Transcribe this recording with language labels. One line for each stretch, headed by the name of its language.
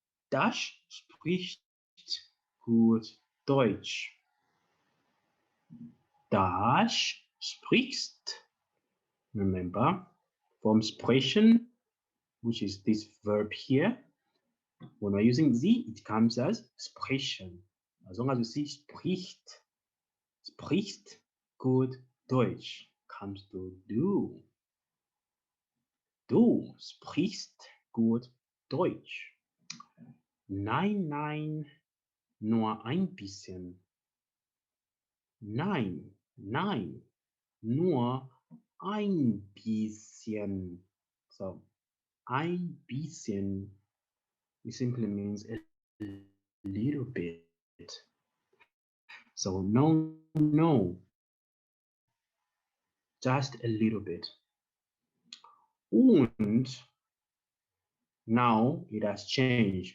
German: Das spricht gut Deutsch. Das sprichst.
English: Remember, from sprechen, which is this verb here. When we're using sie, it comes as sprechen. As long as you see
German: spricht, sprichst gut Deutsch,
English: comes to du.
German: Du sprichst gut Deutsch. Nein, nein, nur ein bisschen. Nein, nein, nur ein bisschen. So, ein bisschen
English: it simply means a little bit. So no, just a little bit. Und now it has changed.